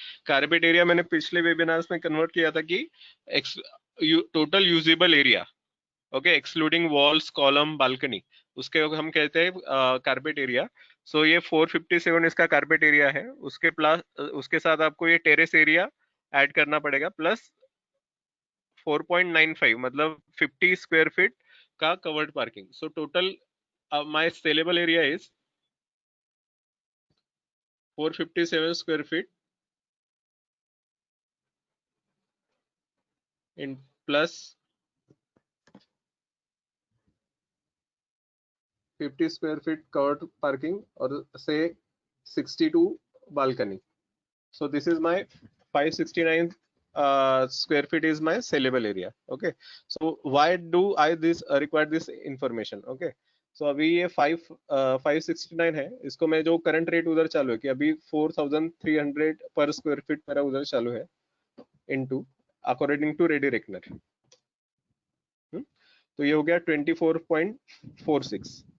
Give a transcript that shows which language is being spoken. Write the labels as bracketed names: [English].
[Hindi] Carpet area मैंने पिछले webinars में कन्वर्ट किया था कि total usable area, okay, excluding walls, column, balcony, उसके हम कहते हैं कारपेट एरिया। सो ये 457 इसका कारपेट एरिया है। उसके प्लस उसके साथ आपको ये टेरेस एरिया ऐड करना पड़ेगा, प्लस 4.95 मतलब 50 स्क्वायर फीट का covered parking. [English] So total my sellable area is 457 square feet in plus 50 square feet covered parking or say 62 balcony. So this is my 569 square feet is my sellable area. Okay, so why do I this require this information? [Hindi] Okay, so अभी ये 569 है, इसको मैं जो current rate उधर चालू है कि अभी 4300 पर स्क्वायर फीट मेरा उधर चालू है into according to ready reckoner, तो ये हो गया 24.46।